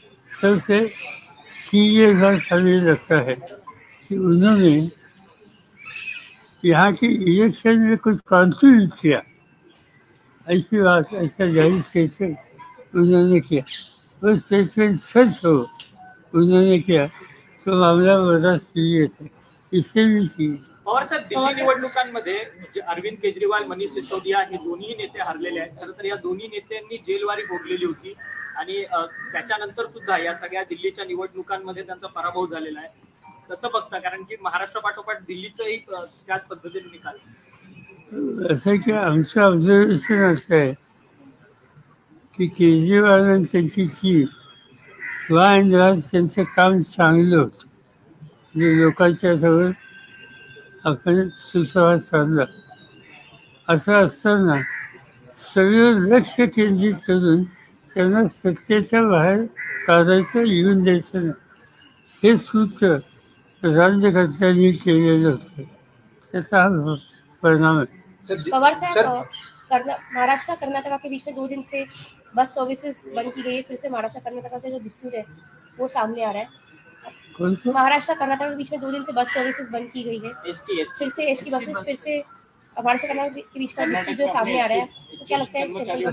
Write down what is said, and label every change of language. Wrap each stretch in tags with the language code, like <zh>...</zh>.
<hi>सबसे सीरियस बात हमें लगता है कि उन्होंने यहाँ के इलेक्शन में कुछ कॉन्ट्रीब्यूट किया। ऐसी बात, ऐसा जाहिर स्टेटमेंट उन्होंने किया। वो स्टेटमेंट सच हो उन्होंने किया तो मामला बड़ा सीरियस है, इससे भी सीरियस।</hi> <mr>और सर, दिल्ली निवडणुकांमध्ये जे अरविंद केजरीवाल, मनीष सिसोदिया हे दोन्ही नेते हरलेले आहेत। खरं तर या दोन्ही नेत्यांनी जेलवारी भोगलेली होती आणि त्याच्यानंतर सुद्धा या सगळ्या दिल्लीच्या निवडणुकांमध्ये त्यांचा पराभव झालेला आहे। कसं बघता, कारण की महाराष्ट्र पाठोपाठ दिल्लीचंही त्याच पद्धतीने निकाल? असं की आमचं ऑब्झर्वेशन असं आहे की केजरीवाल त्यांची टीम वांद्राज त्यांचं काम चांगलं होतं, जे लोकांच्या जवळ आपण सुसंवाद साधला। असं असताना सगळं लक्ष केंद्रित करून त्यांना सत्तेच्या बाहेर काढायचं, येऊन द्यायचं नाही, हे सूत्र राज्यकर्त्यांनी केलेलं होतं। त्याचा हा परिणाम आहे।</mr> <hi>पवार साहब, महाराष्ट्र कर्नाटक के बीच में 2 दिन से बस सर्विसेज बंद की गई है। फिर से महाराष्ट्र कर्नाटक का जो डिस्प्यूट है वो सामने आ रहा है। महाराष्ट्र कर्नाटक के बीच में 2 दिन से बस सर्विसेज बंद की गई है। फिर से एसटी बसेस, फिर से महाराष्ट्र कर्नाटक के बीच का डिस्प्यूट जो सामने आ रहा है, तो क्या लगता है</hi>